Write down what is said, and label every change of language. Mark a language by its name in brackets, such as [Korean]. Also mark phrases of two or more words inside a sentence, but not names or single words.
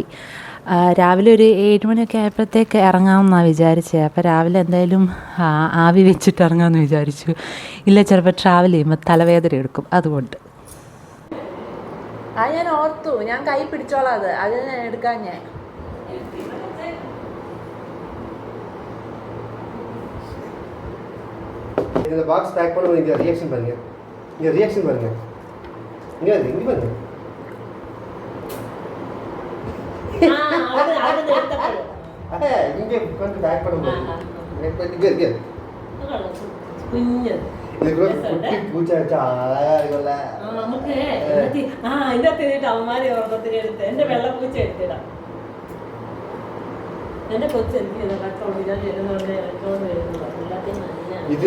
[Malayalam] രാവിലെ ഒരു 7 മണിയൊക്കെ ആയപ്പോഴത്തേക്ക് ഇറങ്ങാമെന്നാണ് വിചാരിച്ചത്. അപ്പോൾ രാവിലെ എന്തായാലും ആവി വെച്ചിട്ട് ഇറങ്ങാമെന്ന് വിചാരിച്ചു. ഇല്ല, ചിലപ്പോൾ ട്രാവൽ ചെയ്യുമ്പോൾ തലവേദന എടുക്കും, അതുകൊണ്ട്. ഞാൻ ഓർത്തു, ഞാൻ കൈ പിടിച്ചോളാം, അത് ഞാൻ എടുക്കാൻ. ഞാൻ [Tamil] இந்த பாக்ஸ் பேக் பண்ணும்போது இங்கே ரியாக்ஷன் பாருங்க, இங்கே ரியாக்ஷன் பாருங்க, இங்கே இங்கே பாருங்க. இங்கே கொஞ்சம் பேக் பண்ணும்போது இங்கே இங்கே [Malayalam] കുട്ടി പൂച്ച വെച്ചാൽ അഴകാ [Tamil] இருக்கும்ல. [Malayalam] നമുക്ക് ഇതിനകത്ത് അവന്മാരെ ഓർമ്മത്തിന് എടുത്ത് എൻ്റെ വെള്ളപ്പൂച്ച എടുത്തിടാം. എൻ്റെ കൊച്ചു എനിക്ക് ഇത്